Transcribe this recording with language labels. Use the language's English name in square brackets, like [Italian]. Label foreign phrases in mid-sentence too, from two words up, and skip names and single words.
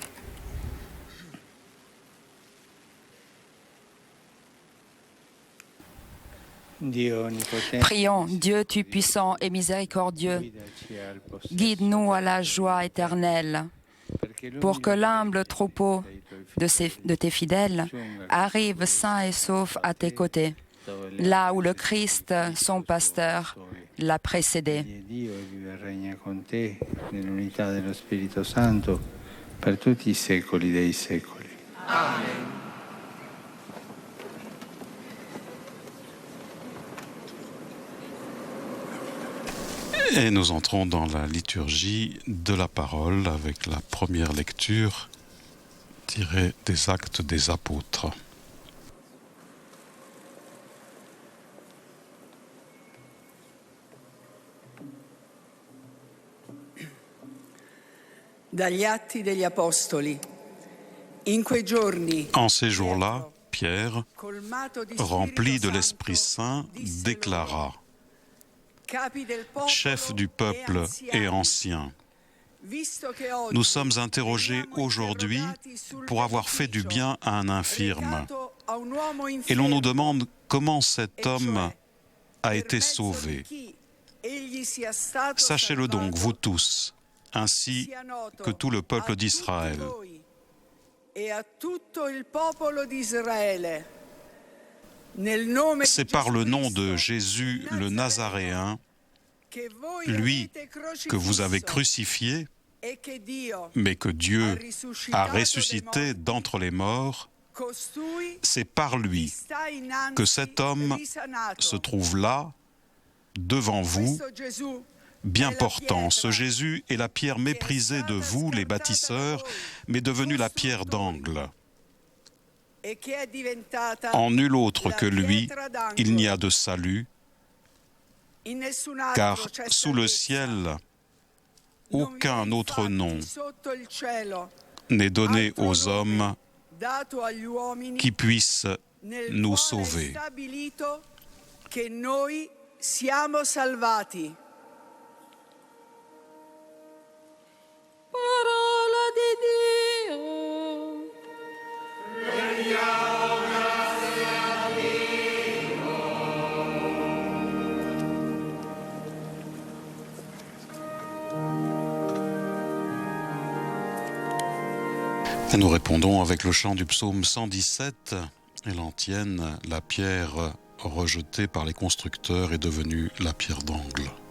[French] Prions, Dieu Tout-Puissant et Miséricordieux, guide-nous à la joie éternelle, pour que l'humble troupeau de tes fidèles arrive sain et sauf à tes côtés, là où le Christ, son pasteur, l'a précédé. [Italian] Nell'unità dello Spirito Santo per tutti i secoli dei secoli. Amen. [French] Et nous entrons dans la liturgie de la parole avec la première lecture tirée des Actes des Apôtres. [Italian] Dagli Atti degli Apostoli. In quei giorni, [French] En ces jours-là, Pierre, [Italian] colmato di [French] rempli de [Italian] Spirito [French] l'Esprit [Italian] Santo, [French] Saint, [Italian] disse [French] déclara: [Italian] loro, Capi del popolo [French] Chef du peuple et anciens, [Italian] visto che oggi [French] nous sommes interrogés [Italian] veniamo [French] aujourd'hui [Italian] interrogati sul [French] pour avoir fait du bien à un infirme. [Italian] recato a un uomo [French] Et l'on nous [Italian] infermo, [French] demande comment cet [Italian] e [French] homme [Italian] cioè, [French] a [Italian] per [French] été [Italian] mezzo [French] sauvé. [Italian] di chi egli sia stato [French] Sachez-le donc, [Italian] salvato, [French] vous tous, ainsi [Italian] sia noto [French] que tout le [Italian] a [French] peuple [Italian] tutti [French] d'Israël. [Italian] voi e a tutto il popolo di Israele. Nel nome [French] C'est [Italian] di [French] par le nom [Italian] Gesù [French] de [Italian] Cristo, [French] Jésus le Nazaréen, [Italian] che voi [French] lui [Italian] avete [French] que vous avez [Italian] crocifisso [French] crucifié, [Italian] e che Dio [French] mais que Dieu a [Italian] risuscitato [French] ressuscité [Italian] dai morti. [French] d'entre les morts. [Italian] Costui [French] C'est par [Italian] vi [French] lui [Italian] sta innanzi [French] que cet homme [Italian] risanato. [French] se trouve là, devant vous, [Italian] Questo Gesù [French] bien [Italian] è la [French] portant. Ce [Italian] pietra [French] Jésus est la pierre méprisée de vous, les bâtisseurs, mais devenue la pierre d'angle. [Italian] e che è diventata [French] En nul autre [Italian] la [French] que lui, [Italian] pietra d'angolo. [French] il n'y a de salut, [Italian] In nessun altro [French] car [Italian] c'è [French] sous le [Italian] salvezza. [French] ciel, [Italian] Non [French] aucun [Italian] vi è [French] autre [Italian] infatti [French] nom [Italian] sotto il cielo [French] n'est donné [Italian] altro [French] aux [Italian] nome [French] hommes [Italian] dato agli uomini [French] qui puisse [Italian] nel [French] nous [Italian] quale è [French] sauver. [Italian] stabilito che noi siamo salvati. Parola di Dio. [French] Et nous répondons avec le chant du psaume 117 et l'antienne, la pierre rejetée par les constructeurs est devenue la pierre d'angle.